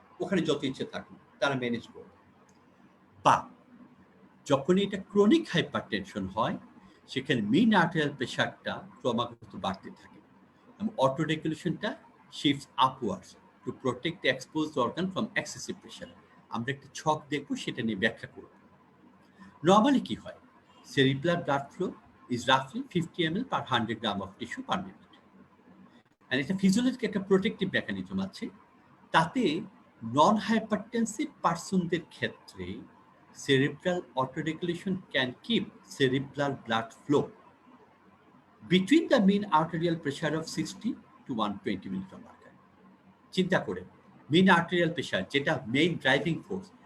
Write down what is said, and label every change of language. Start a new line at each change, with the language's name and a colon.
Bangla: ওখানে যত ইচ্ছে থাকুক, তারা ম্যানেজ করবে। বা যখনই এটা ক্রনিক হাইপারটেনশন হয়, সেখানে মিন আর্টারিয়াল প্রেশারটা ক্রমাগত বাড়তে থাকে এবং auto রেগুলেশনটা
English: Shifts upwards to protect the exposed organ from excessive pressure.
Bangla: আমরা একটা ছক দেখবো, সেটা নিয়ে ব্যাখ্যা করব। নর্মালি কি হয়?
English: Cerebral blood flow is roughly 50 ml per 100 gram of tissue per minute. And এটা physiological একটা protective mechanism আছে।
Bangla: তাতে নন হাইপারটেনসিভ পার্সনদের ক্ষেত্রে
English: Cerebral autoregulation can keep cerebral blood flow between the mean arterial pressure of 60 to 120 ml per mercury.
Bangla: চিন্তা করে, মিন arterial pressure যেটা main driving force,